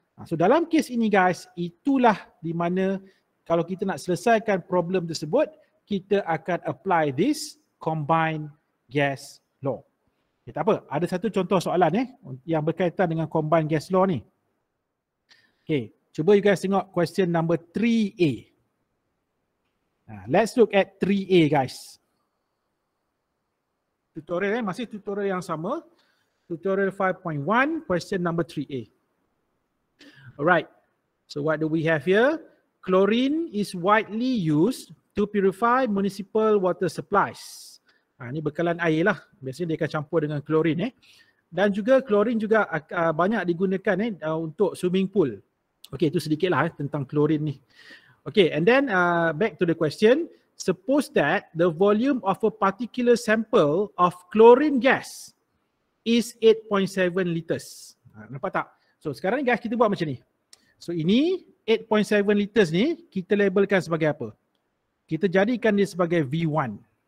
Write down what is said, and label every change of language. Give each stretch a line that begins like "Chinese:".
Malay: So dalam kes ini guys, itulah di mana kalau kita nak selesaikan problem tersebut, kita akan
English: apply this combined gas law.
Malay: Tak apa, ada satu contoh soalan yang berkaitan dengan combined gas law ni. Okay, cuba you guys tengok question number 3A.
English: Let's look at 3A guys.
Malay: Tutorial masih tutorial yang sama. Tutorial 5.1, question number 3A.
English: Alright, so what do we have here? Chlorine is widely used to purify municipal water supplies.
Malay: Ini bekalan air lah. Biasanya dia akan campur dengan klorin. Dan juga klorin juga banyak digunakan untuk swimming pool. Okay, itu sedikit lah tentang klorin ni.
English: Okay, and then back to the question. Suppose that the volume of a particular sample of chlorine gas is 8.7 liters.
Malay: Nampak tak? So sekarang ni guys kita buat macam ni. So ini 8.7 liters ni kita labelkan sebagai apa? Kita jadikan dia sebagai V1.